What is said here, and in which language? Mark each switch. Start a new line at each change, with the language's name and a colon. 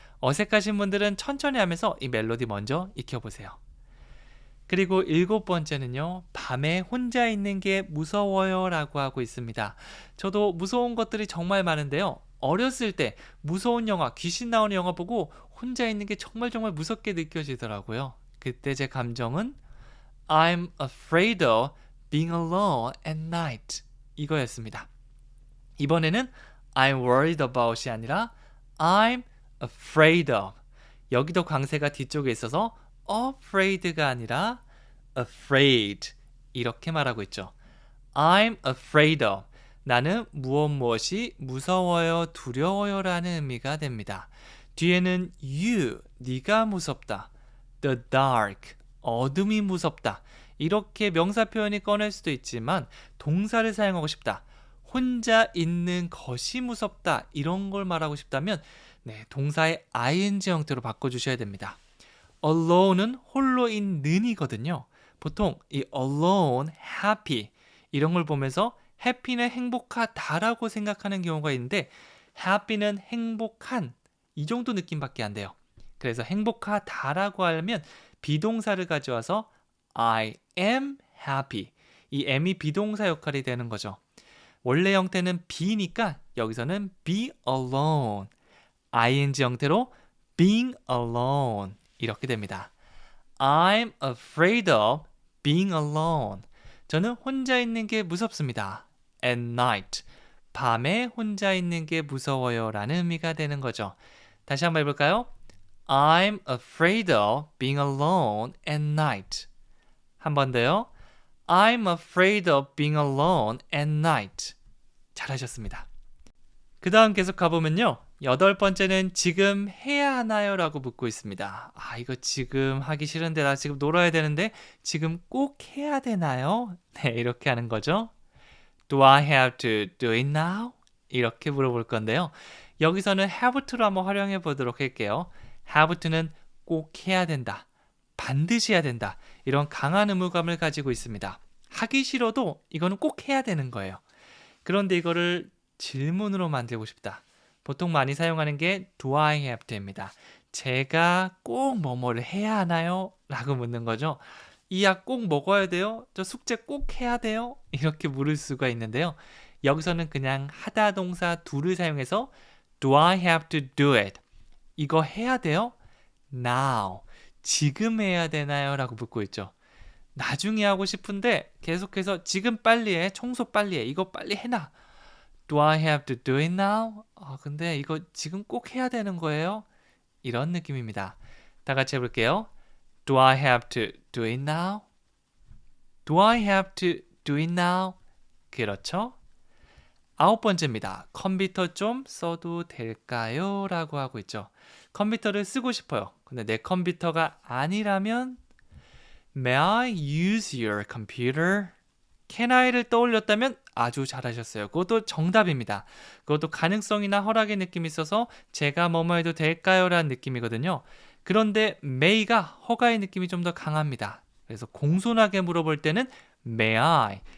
Korean: 어색하신 분들은 천천히 하면서 이 멜로디 먼저 익혀보세요. 그리고 일곱 번째는요. 밤에 혼자 있는 게 무서워요 라고 하고 있습니다. 저도 무서운 것들이 정말 많은데요. 어렸을 때 무서운 영화, 귀신 나오는 영화 보고 혼자 있는 게 정말 무섭게 느껴지더라고요. 그때 제 감정은
English: I'm afraid of being alone at night
Korean: 이거였습니다. 이번에는
English: I'm worried about이
Korean: 아니라
English: I'm afraid of.
Korean: 여기도 강세가 뒤쪽에 있어서 afraid가 아니라 afraid 이렇게 말하고 있죠.
English: I'm afraid of.
Korean: 나는 무엇이 무서워요, 두려워요 라는 의미가 됩니다. 뒤에는 you, 네가 무섭다. The dark, 어둠이 무섭다. 이렇게 명사 표현이 꺼낼 수도 있지만 동사를 사용하고 싶다. 혼자 있는 것이 무섭다. 이런 걸 말하고 싶다면 동사의 ing 형태로 바꿔주셔야 됩니다. alone은 홀로 있는이거든요. 보통 이 alone, happy 이런 걸 보면서 happy는 행복하다라고 생각하는 경우가 있는데 happy는 행복한 이 정도 느낌밖에 안 돼요. 그래서 행복하다라고 하면 비동사를 가져와서
English: I am happy.
Korean: 이 am이 비동사 역할이 되는 거죠. 원래 형태는 be니까 여기서는 be alone. ing 형태로 being alone. 이렇게 됩니다.
English: I'm afraid of being alone.
Korean: 저는 혼자 있는 게 무섭습니다.
English: At night.
Korean: 밤에 혼자 있는 게 무서워요 라는 의미가 되는 거죠. 다시 한번 해볼까요?
English: I'm afraid of being alone at night.
Korean: 한 번 더요.
English: I'm afraid of being alone at night.
Korean: 잘하셨습니다. 그 다음 계속 가보면요. 여덟 번째는 지금 해야 하나요? 라고 묻고 있습니다. 이거 지금 하기 싫은데 나 지금 놀아야 되는데 지금 꼭 해야 되나요? 네, 이렇게 하는 거죠.
English: Do I have to do it now?
Korean: 이렇게 물어볼 건데요. 여기서는 have to로 한번 활용해 보도록 할게요. have to는 꼭 해야 된다. 반드시 해야 된다. 이런 강한 의무감을 가지고 있습니다. 하기 싫어도 이거는 꼭 해야 되는 거예요. 그런데 이거를 질문으로 만들고 싶다. 보통 많이 사용하는 게
English: do I have to
Korean: 입니다. 제가 꼭 뭐뭐를 해야 하나요? 라고 묻는 거죠. 이 약 꼭 먹어야 돼요? 저 숙제 꼭 해야 돼요? 이렇게 물을 수가 있는데요. 여기서는 그냥 하다 동사 do를 사용해서
English: do I have to do it?
Korean: 이거 해야 돼요? Now. 지금 해야 되나요? 라고 묻고 있죠. 나중에 하고 싶은데 계속해서 지금 빨리 해. 청소 빨리 해. 이거 빨리 해놔.
English: Do I have to do it now?
Korean: 근데 이거 지금 꼭 해야 되는 거예요? 이런 느낌입니다. 다 같이 해볼게요.
English: Do I have to do it now? Do I have to do it now?
Korean: 그렇죠? 9번째입니다. 컴퓨터 좀 써도 될까요? 라고 하고 있죠. 컴퓨터를 쓰고 싶어요. 근데 내 컴퓨터가 아니라면
English: May I use your computer?
Korean: Can I를 떠올렸다면 아주 잘하셨어요. 그것도 정답입니다. 그것도 가능성이나 허락의 느낌이 있어서 제가 뭐뭐 해도 될까요? 라는 느낌이거든요. 그런데 may가 허가의 느낌이 좀 더 강합니다. 그래서 공손하게 물어볼 때는
English: May I?